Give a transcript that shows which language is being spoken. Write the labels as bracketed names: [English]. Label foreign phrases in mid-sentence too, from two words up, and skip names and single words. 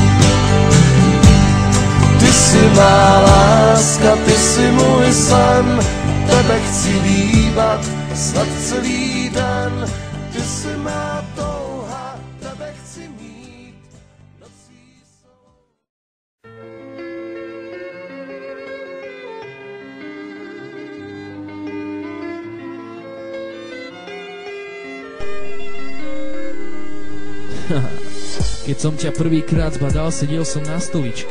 [Czech] Ty jsi má láska, ty jsi můj sen, tebe chci líbat snad celý den. Ty jsi má touha, tebe chci mít, nocí soudat. [Slovak] Keď som ťa prvýkrát zbadal, sedel som na stoličke.